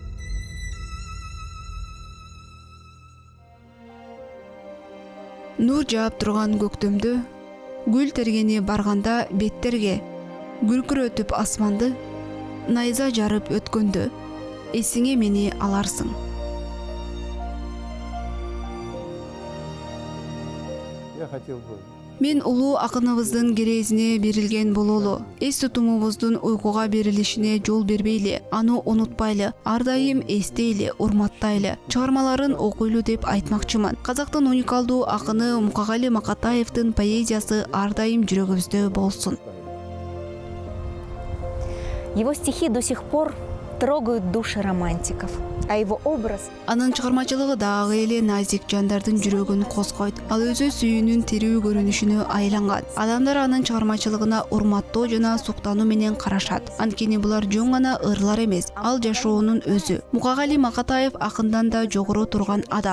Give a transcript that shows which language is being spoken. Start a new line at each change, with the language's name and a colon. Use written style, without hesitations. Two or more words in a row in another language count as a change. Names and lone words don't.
Kyrgyz: Нур жаап турган көктөмдө, гүл тергени барганда беттерге, күркүрөтүп асманды, найза жарып өткөндө, эсиңе мени аларсың.
Russian: Я хотел бы
Kyrgyz: Мен улуу акыныбыздын керезине берилген бололу. Эс тутумубуздун уйкуга берилишине жол бербейли, аны унутпайлы, ар дайым эстейли, урматтайлы, чыгармаларын окуйлу деп айтмакчымын. Казактын уникалдуу акыны Мукагали Макатаевдин поэзиясы ар дайым жүрөгүбүздө болсун.
Russian: Его стихи до сих пор трогают души романтиков, а его образ...
Kyrgyz: Анын чыгармачылыгы дагы эле назик жандардын жүрөгүн козгойт. Ал өзү сүйүүнүн тирүү көрүнүшүнө айланган. Адамдар анын чыгармачылыгына урматтоо жана суктануу менен карашат. Анткени булар жөн гана ырлар эмес, ал жашоонун өзү. Мукагали Макатаев акындан да жогору турган адам.